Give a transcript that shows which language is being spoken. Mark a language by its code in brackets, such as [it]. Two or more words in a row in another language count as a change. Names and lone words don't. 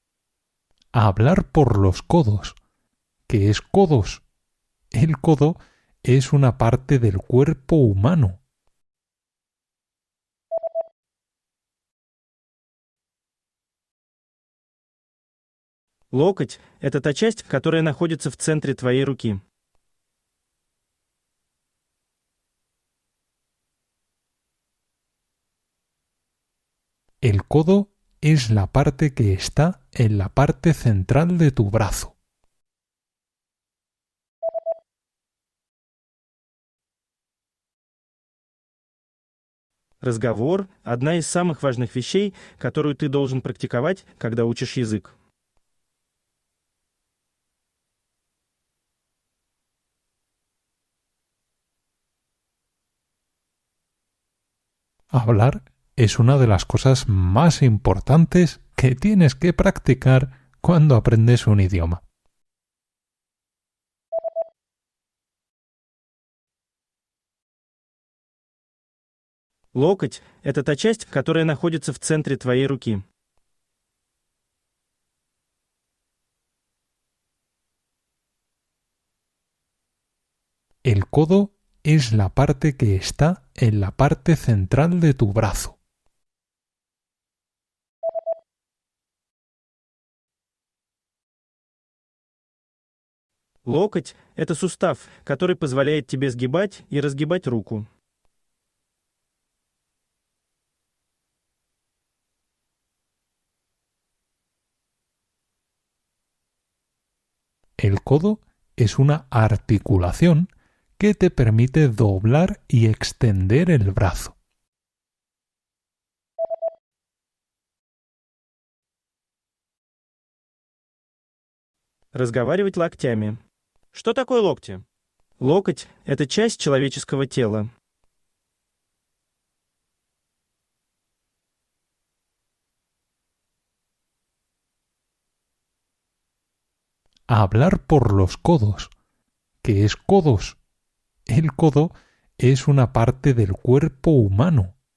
[es] Hablar por los codos. ¿Qué es codos? El codo es una parte del cuerpo humano. [ru] Локоть– это та часть, которая находится в центре твоей руки. [es] El codo es la parte que está en la parte central de tu brazo. [ru] Разговор– одна из самых важных вещей, которую ты должен практиковать, когда учишь язык. [es] Hablar es una de las cosas más importantes que tienes que practicar cuando aprendes un idioma. [ru] Локоть– это та часть, которая находится в центре твоей руки. [es] El codo es la parte que está en la parte central de tu brazo. [ru] Локоть– это сустав, который позволяет тебе сгибать и разгибать руку. [es] El codo es una articulación que te permite doblar y extender el brazo. [ru] Разговаривать локтями. Что такое локти? Локоть– это часть человеческого тела. [es] Hablar por los codos. ¿Qué es codos? El codo es una parte del cuerpo humano.